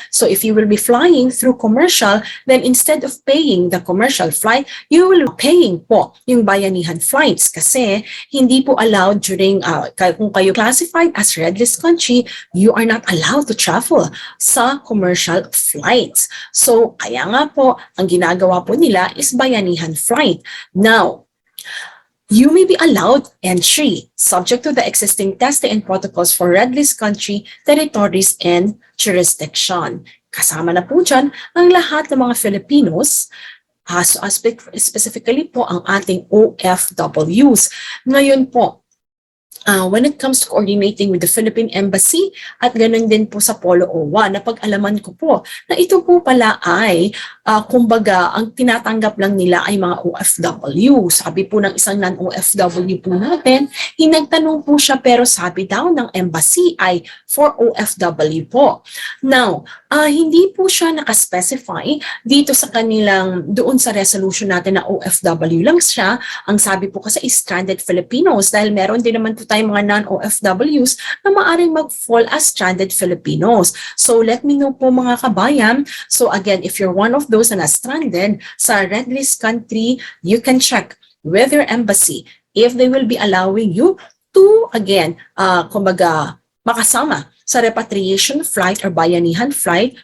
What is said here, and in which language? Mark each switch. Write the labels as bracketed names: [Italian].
[English] So if you will be flying through commercial, then instead of paying the commercial flight, you will be paying po [Filipino] yung bayanihan flights kasi hindi po allowed during, kung kayo [English] classified as red list country, you are not allowed to travel [Filipino] sa commercial flights. So kaya nga po, ang ginagawa po nila is bayanihan flight. [English] Now, you may be allowed entry subject to the existing testing and protocols for red list country, territories, and jurisdiction. [Filipino] Kasama na po dyan ang lahat ng mga Filipinos, specifically po ang ating OFWs. Ngayon po, [English] when it comes to coordinating with the Philippine Embassy [Filipino] at ganun din po sa Polo OWA, napag-alaman ko po na ito po pala ay kumbaga ang tinatanggap lang nila ay mga OFW. Sabi po ng isang non-OFW po natin, hinagtanong po siya pero sabi daw ng embassy ay for OFW po. Now, hindi po siya nakaspecify dito sa kanilang, doon sa resolution natin na OFW lang siya. Ang sabi po kasi is stranded Filipinos dahil meron din naman po tayong mga non-OFWs na maaaring mag-fall as stranded Filipinos. [English] So let me know po mga kabayan. So again, if you're one of those [Filipino] na stranded sa [English] red list country, you can check with your embassy if they will be allowing you to, again, [Filipino] kumbaga, makasama sa [English] repatriation flight or bayanihan flight.